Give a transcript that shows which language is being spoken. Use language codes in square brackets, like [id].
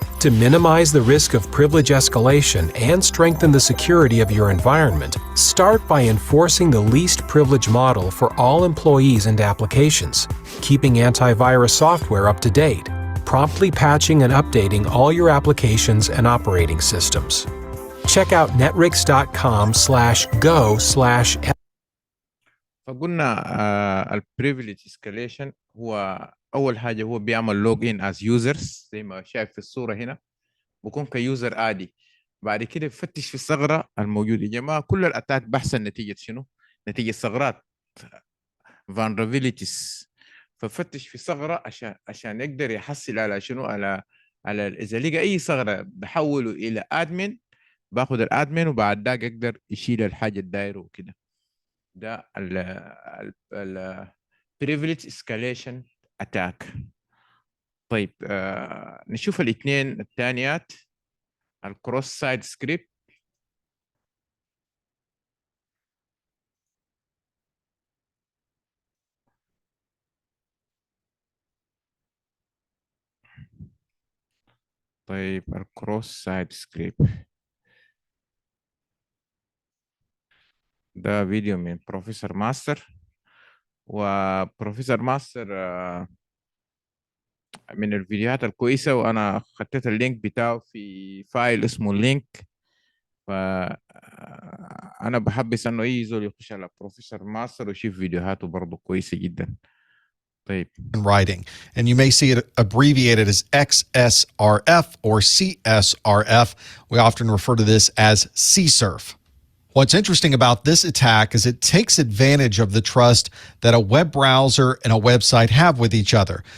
[en] To minimize the risk of privilege escalation and strengthen the security of your environment, start by enforcing the least privilege model for all employees and applications, keeping antivirus software up to date, promptly patching and updating all your applications and operating systems. Check out netrix.com/go/. [ar] فقلنا ال privilege escalation هو أول حاجة هو بيعمل [en] login as users [ar] زي ما شايف في الصورة هنا، بكون كيوزر عادي. بعد كده بفتش في الثغرة الموجودة. يا جماعة كل الأتاك بحثا نتيجة شنو؟ نتيجة ثغرات vulnerabilities. ففتش في ثغرة عشان يقدر يحصل على شنو؟ على إذا لقى أي ثغرة بحوله إلى admin، باخد الادمن وبعد ذاك يقدر يشيل الحاجة الدايرة وكده. ده ال privilege escalation attack. طيب نشوف الاثنين الثانيات، الكروس سايد سكريبت. طيب الكروس سايد سكريبت ده فيديو من بروفيسور ماستر، وبروفيسور ماستر من الفيديوهات الكويسة، وأنا خدت اللينك بتاعه في فايل اسمه اللينك. فأنا بحبس أنه أي زول يخش على بروفيسور ماستر ويشوف فيديوهاته برضه كويسة جدا. طيب. [en] Writing, and you may see it abbreviated as XSRF or CSRF. We often refer to this as CSRF. What's interesting about this attack is it takes advantage of the trust that a web browser and a website have with each other.